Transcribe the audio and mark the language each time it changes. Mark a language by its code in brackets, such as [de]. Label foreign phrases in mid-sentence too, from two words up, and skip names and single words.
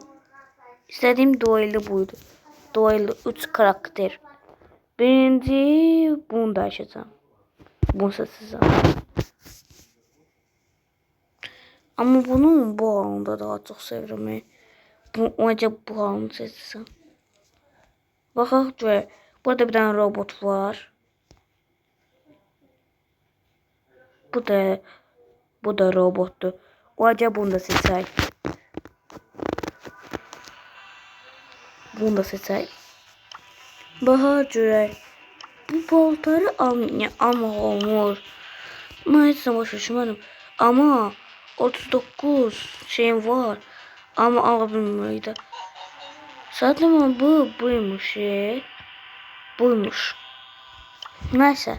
[tr] İstediğim duello buydu. Duello 3 karakter. Birinci bunu da açacağım. Bunu seçeceğim. Ama bunun bu halında daha çok seviyorum. Acaba bu halını seçsem. [az] Baxaq görək. [tr] Burada bir tane robot var. [az] Bu da robotdur. Acaba bunu da seçək. Bunu da seçək. Baxaq görək. Bu paltarı ama olmur. Neyse boş düşmədim. Ama 39 şeyim var. Ama alabilməydi. Zaten buymuş. [tr] Buymuş. Neyse.